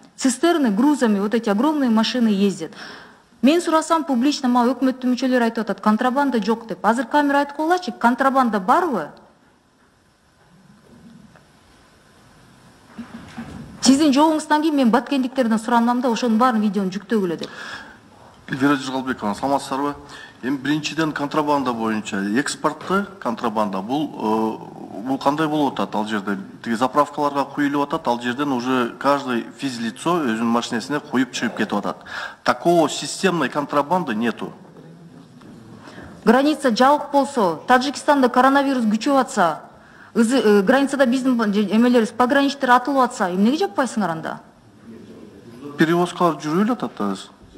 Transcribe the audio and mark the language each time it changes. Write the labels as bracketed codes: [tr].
[ru] Цистерны грузами вот эти огромные машины ездят. [ky] Мен сурасам публично, ма өкмөттүн мүчөлөрү айтып атат, контрабанда жок деп. Азыр камера айтып коелачы, контрабанда барбы? Сиздин жоогуңуздан кийин мен баткендиктерден суранам да, ошонун баарын видеону жүктөгүлө деп. Эльвира Жыргалбековна, саламатсыздарбы? Эми биринчиден контрабанда боюнча экспортты контрабанда бул кандай болуп атат ал жерде? Тиги заправкаларга куюлуп атат, ал жерден [ru] уже каждый физлицо [ky] өзүнүн машинесине куюп чыгып кетип атат. [ru] Такого системной контрабанды нету. [ky] Граница жабык болсо, Таджикстанда коронавирус күчөп атса, границада биздин эмелерибиз пограничтер атылып атса, эмнеге жаппайсыңар анда? Перевозкалар жүрүп эле атат азыр.